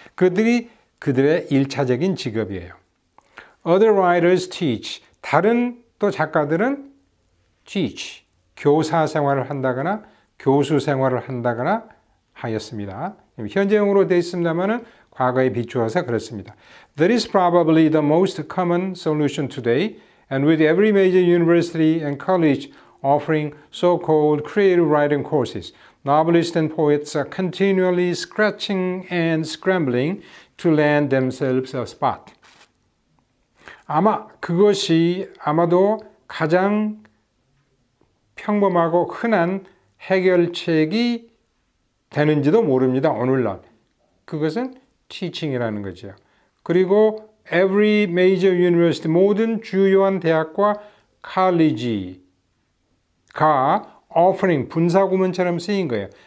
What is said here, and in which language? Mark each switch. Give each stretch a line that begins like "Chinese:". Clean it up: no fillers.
Korean: 그들이 그들의 1차적인 직업이에요.
English: Other writers teach.
Korean: 다른 또 작가들은 teach, 교사 생활을 한다거나 교수 생활을 한다거나 하였습니다. 현재형으로 되어 있습니다만 과거에 비추어서 그렇습니다.
English: That is probably the most common solution today, and with every major university and college offering so-called creative writing courses, novelists and poets are continually scratching and scrambling to land themselves a spot.
Korean: 아마 그것이 아마도 가장 평범하고 흔한 해결책이 되는지도 모릅니다. 오늘날. 그것은 teaching이라는 거죠. 그리고
English: every major university,
Korean: 모든 주요한 대학과 college가 offering, 분사구문처럼 쓰인 거예요.